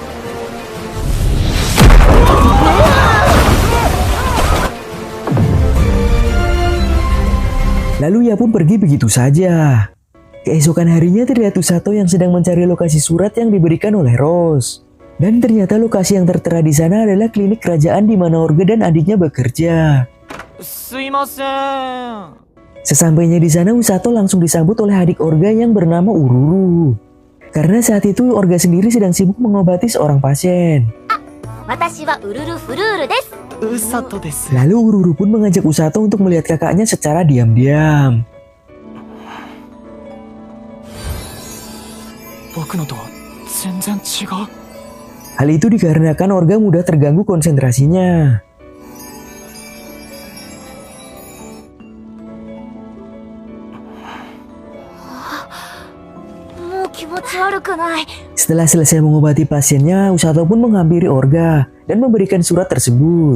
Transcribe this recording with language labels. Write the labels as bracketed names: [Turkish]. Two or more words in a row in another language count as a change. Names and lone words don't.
[Indonesian] Lalu ia pun pergi begitu saja. Keesokan harinya terlihat Usato yang sedang mencari lokasi surat yang diberikan oleh Rose. Dan ternyata lokasi yang tertera di sana adalah klinik kerajaan di mana Orga dan adiknya bekerja. [Japanese] すいません。 [Indonesian] Sesampainya di sana, Usato langsung disambut oleh adik Orga yang bernama Ururu. Karena saat itu Orga sendiri sedang sibuk mengobati seorang pasien. [Japanese] 私はウルルフルールです。うさとです。 [Indonesian] Lalu Ururu pun mengajak Usato untuk melihat kakaknya secara diam-diam. [Japanese] 僕のとは全然違う。 [Indonesian] Hal itu dikarenakan Orga mudah terganggu konsentrasinya. Setelah selesai mengobati pasiennya, Usato pun menghampiri Orga dan memberikan surat tersebut.